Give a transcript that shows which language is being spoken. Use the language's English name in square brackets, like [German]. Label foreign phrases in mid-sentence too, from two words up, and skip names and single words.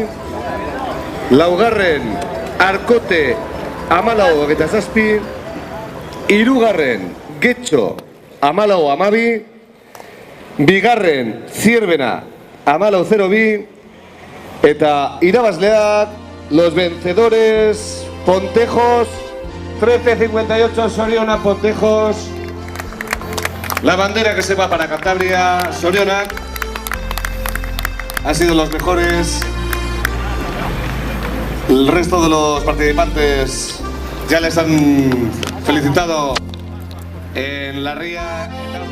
[Basque] Laugarren Arkote, 14:27. Hirugarren Getxo, 14:12. Bigarren Zirbena, 14:02. Eta irabazleak, [Spanish] los vencedores, Pontejos, 13:58, Soriona, Pontejos. La bandera que se va para Cantabria, Soriona. Han sido los mejores. El resto de los participantes ya les han felicitado en la ría.